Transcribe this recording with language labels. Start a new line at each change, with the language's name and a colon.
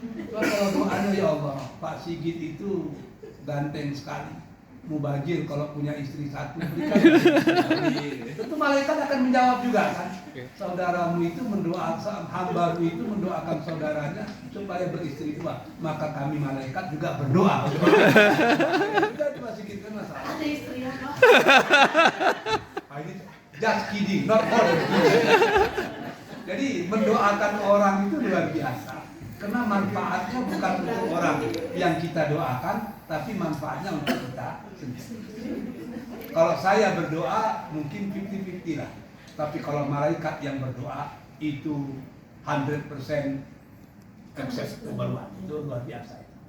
Indonesian: Kalau doanya, ya Allah, Pak Sigit itu ganteng sekali, mubazir, kalau punya istri satu berikan. Tentu malaikat akan menjawab juga kan. Saudaramu itu mendoakan, hambamu itu mendoakan saudaranya supaya beristri 2. Maka kami malaikat juga berdoa. Itu Pak Sigit kan masalah. Ada istri apa? Ini
English: just kidding, not more than kidding.
Indonesian: Jadi mendoakan orang itu luar biasa. Karena manfaatnya bukan untuk orang yang kita doakan, tapi manfaatnya untuk kita sendiri. Kalau saya berdoa mungkin 50-50 lah. Tapi kalau malaikat yang berdoa itu 100% acceptable, itu luar biasa.